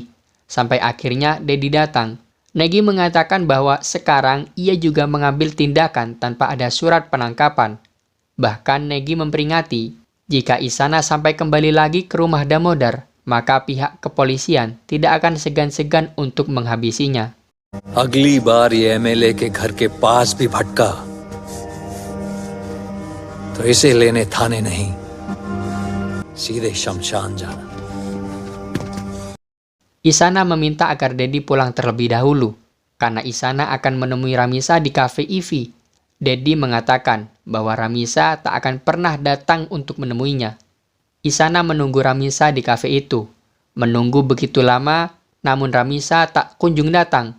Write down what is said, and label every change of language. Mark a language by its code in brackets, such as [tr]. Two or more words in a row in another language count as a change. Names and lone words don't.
[id] Sampai akhirnya Dedi datang. Negi mengatakan bahwa sekarang ia juga mengambil tindakan tanpa ada surat penangkapan. Bahkan Negi memperingati, jika Isana sampai kembali lagi ke rumah Damodar, maka pihak kepolisian tidak akan segan-segan untuk menghabisinya. [hi] अगली बार ये एमएलए के घर के पास भी भटका तो इसे लेने थाने नहीं, सीधे शमशान जाना. [id] Isana meminta agar Dedi pulang terlebih dahulu, karena Isana akan menemui Ramisa di kafe Ivy. Dedi mengatakan bahwa Ramisa tak akan pernah datang untuk menemuinya. Isana menunggu Ramisa di kafe itu. Menunggu begitu lama, namun Ramisa tak kunjung datang.